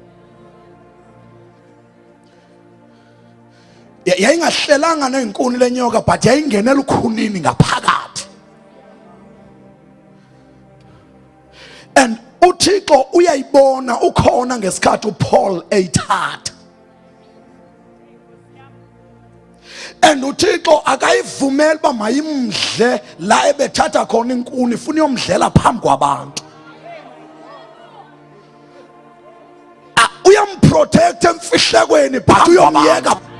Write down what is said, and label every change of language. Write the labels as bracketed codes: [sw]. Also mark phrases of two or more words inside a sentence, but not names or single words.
[xh] Yayingahlelanga nezinkuni lenyoka but yayingenela ukhunini ngaphakathi. And uThixo uyayibona ukhona ngesikhathi uPaul eyithatha. And uThixo akayivumela uba mayimdle la ebethatha khona inkuni, ufuna uyomdlela phambi kwabantu. Uyamprotect emfihlekweni but uyomyeka.